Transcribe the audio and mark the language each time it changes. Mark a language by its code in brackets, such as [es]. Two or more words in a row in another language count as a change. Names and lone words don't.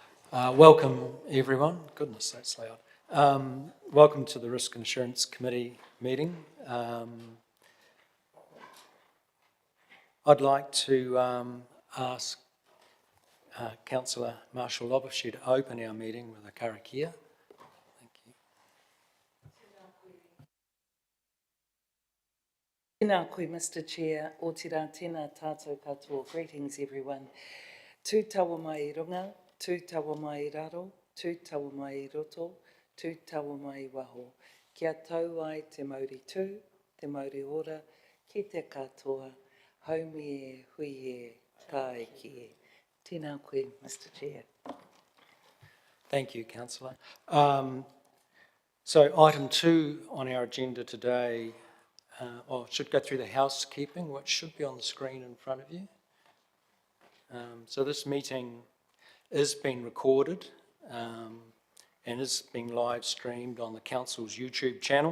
[en] Welcome everyone. Goodness, that's loud. Welcome to the Risk and Assurance Committee meeting. I'd like to ask Councillor Marshall Loboshe to open our meeting with a karakia. Thank you. [mi] Tēnā koe, [en] Mr. Chair, [mi] o te rā tēnā tātou katoa. [en] Greetings everyone. [mi] Tū tawa mai I runga, tū tawa mai I raro, tū tawa mai I roto, tū tawa mai I waho. Kia tau ai te Māori tū, te Māori ora, ki te katoa, haumi e, hui e, ka eki e. Tēnā koe, [en] Mr. Chair. Thank you, Councillor. So item 2 on our agenda today, should go through the housekeeping, which should be on the screen in front of you. So this meeting is being recorded and is being live streamed on the Council's YouTube channel.